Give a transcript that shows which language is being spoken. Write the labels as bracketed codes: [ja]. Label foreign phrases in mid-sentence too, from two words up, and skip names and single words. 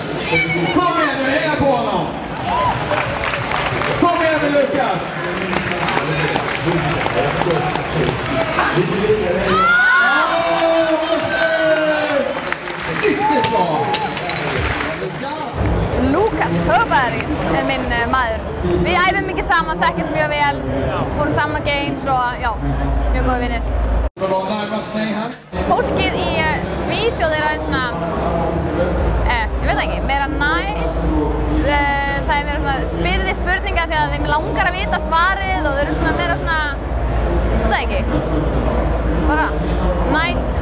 [sv] Kom igen nu, hänga på honom. Kom igen nu, Lukas. Riktigt bra. [is] Lukas Högberg er minn maður. Við æfum mikið saman, þekkjumst mjög vel, fórum saman games og já, mjög góða vinnir. Fólkið í Svíþjóð er aðeins svona, ég veit ekki, meira næs. Það er meira svona spyrði spurninga því að þeim langar að vita svarið og þau eru svona meira svona, veit það ekki, bara næs.